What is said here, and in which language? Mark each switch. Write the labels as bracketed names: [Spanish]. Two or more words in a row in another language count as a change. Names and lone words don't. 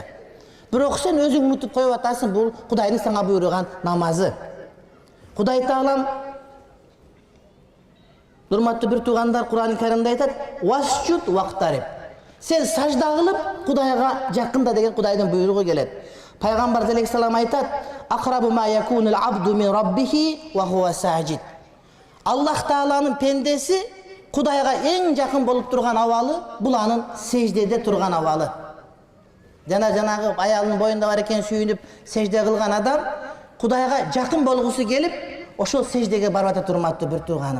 [Kyrgyz] Бирок сен өзүң унутуп коюп атасың, бул Кудайдын сага буйруган намазы. Кудай Таалам, урматтуу бир туугандар, Кур'ан-ы Каримде айтат: [Arabic] "واسجد واقترب." [Kyrgyz] Сен сажда кылып Кудайга жакында деген Кудайдын буйругу келет. Пайгамбар алейхиссалам айтат: [Arabic] "أقرب ما يكون العبد من ربه وهو ساجد." [Kyrgyz] Аллах Тааланын пендеси Кудайга эң жакын болуп турган абалы бул анын сеждеде турган абалы. Жанагы аялынын боюнда бар экен сүйүнүп сежде кылган адам Кудайга жакын болгусу келип, ошол сеждеге барып атат, урматтуу бир тууганым.